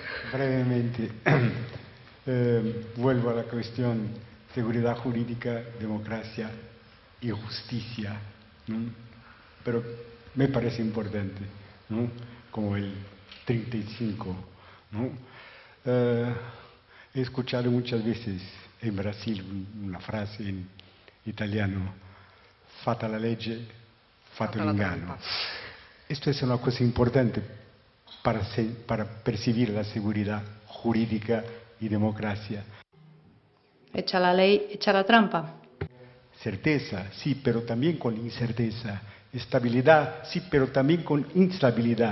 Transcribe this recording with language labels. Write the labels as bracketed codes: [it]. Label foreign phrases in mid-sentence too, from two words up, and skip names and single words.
[es] Brevemente, vuelvo a la cuestión seguridad jurídica, democracia y justicia, ¿no? Pero me parece importante, ¿no? Como el 35, ¿no? He escuchado muchas veces en Brasil una frase en italiano: [it] fatta la legge, fatto l'inganno. [es] Esto es una cosa importante para percibir la seguridad jurídica y democracia. Echa la ley, echa la trampa. Certeza, sí, pero también con incerteza. Estabilidad, sí, pero también con instabilidad.